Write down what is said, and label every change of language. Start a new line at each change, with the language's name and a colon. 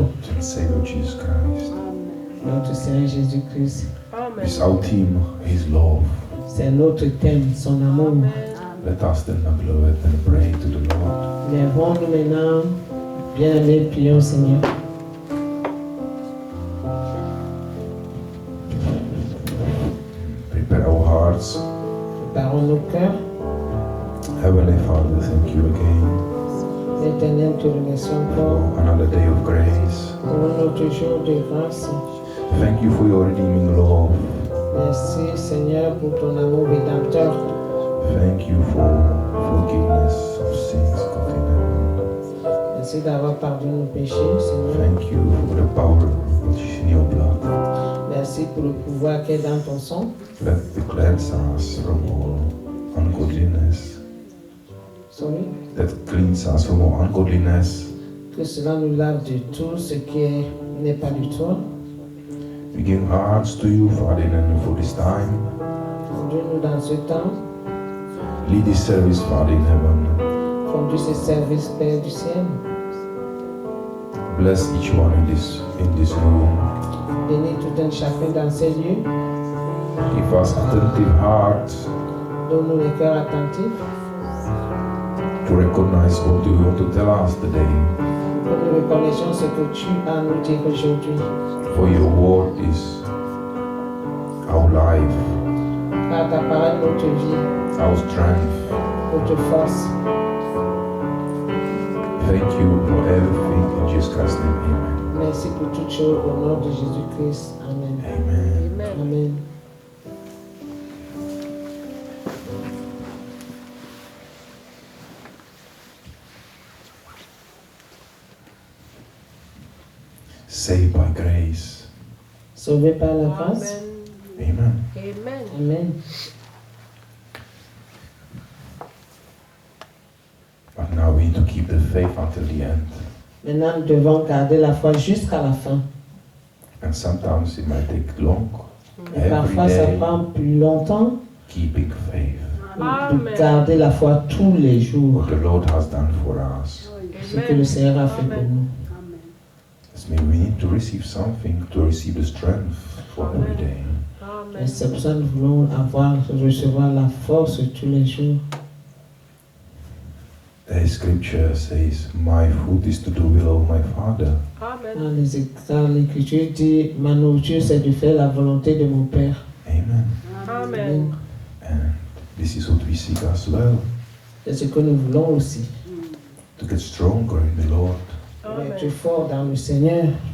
English: and Savior Jesus Christ.
French: notre Seigneur Jésus-Christ.
English: Amen. Is our theme, His love.
French: C'est notre thème, son amour.
English: Let us then, beloved, and pray to the Lord.
French: Lèvons-nous maintenant, bien-aimés, prions au Seigneur.
English: Prepare our hearts.
French: Préparons nos cœurs.
English: Heavenly Father, thank you again
French: L'Éternel, te remercie encore
English: for another day of grace.
French: pour un autre jour de grâce.
English: Thank you for your redeeming love.
French: Merci, Seigneur, pour ton amour rédempteur.
English: Thank you for forgiveness of sins committed in heaven.
French: Merci d'avoir pardonné nos péchés, Seigneur.
English: Thank you for the power which is in your blood
French: Merci pour le pouvoir qui est dans ton sang.
English: that cleanses us from all ungodliness. Sorry. That cleans us from all ungodliness.
French: Que cela nous lave de tout ce qui n'est pas du toi.
English: We give hearts to you, Father, and for this time.
French: Conduis-nous dans ce temps.
English: Lead this service, Father, in heaven.
French: Conduis ce service, Père du ciel.
English: Bless each one in this room.
French: Bénis tout un chacun dans ces lieux.
English: Give us attentive hearts
French: Donne-nous les cœurs attentifs.
English: to recognize what you want to tell us today.
French: Que nous reconnaissions ce que tu as à nous dire aujourd'hui.
English: For your word is our life,
French: Car ta parole est notre vie,
English: our strength.
French: notre force.
English: Thank you for everything in Jesus Christ's name. Amen.
French: Merci pour toutes choses au nom de Jésus-Christ.
English: Amen. Amen. Amen. Amen. Saved by grace.
French: Sauvé par la grâce.
English: Amen. Amen. Amen. Amen. But now we need to keep the faith until the end. Maintenant, nous devons garder la foi jusqu'à la fin. And sometimes it might take long.
French: Et
English: Every
French: parfois, ça
English: day,
French: prend plus longtemps
English: keeping faith.
French: de
English: Amen.
French: garder la foi tous les jours.
English: What the Lord has done for us.
French: Ce que le Seigneur a fait pour nous.
English: It's mean we need to receive something to receive the strength for every day.
French: Et c'est pour ça que nous voulons recevoir la force tous les jours.
English: The scripture says, my food is to do will of my Father. Amen.
French: L'Écriture dit, ma nourriture c'est de faire la volonté de mon Père.
English: Amen. Amen. And this is what we seek as well.
French: C'est ce que nous voulons aussi.
English: To get stronger in the Lord.
French: Pour être fort dans le Seigneur.